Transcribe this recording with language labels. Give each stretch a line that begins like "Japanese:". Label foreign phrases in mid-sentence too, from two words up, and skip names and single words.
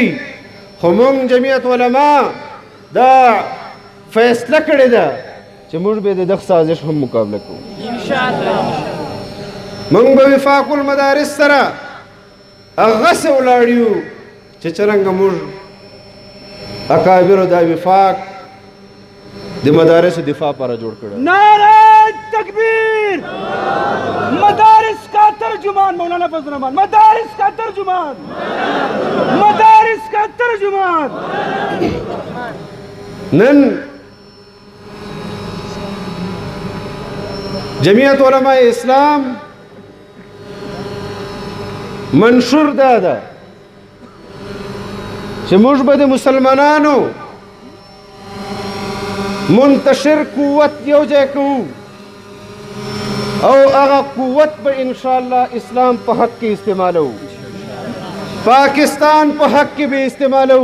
Pashto: خو موږ جمعیت علما دا فیصله کړې ده چې موږ به د دغه سازش هم مقابله کوو. موږ به وفاق المدارس سره هغسې ولاړ یو چې څرنګه موږ اکابرو دا وفاق د مدارسو دفاع پر جوړ کړه.
Urdu: نعرہ تکبیر! مدارس کا ترجمان مولانا فضل الرحمان، مدارس کا ترجمان، مدارس کا ترجمان.
Pashto: نن جمعیت علماء اسلام منشور دادا چې موږ به د مسلمانانو منتشر قوت یو ځای کوو او هغه قوت به انشاءالله اسلام په حق کې استعمالو، پاکستان په حق کې به استعمالو.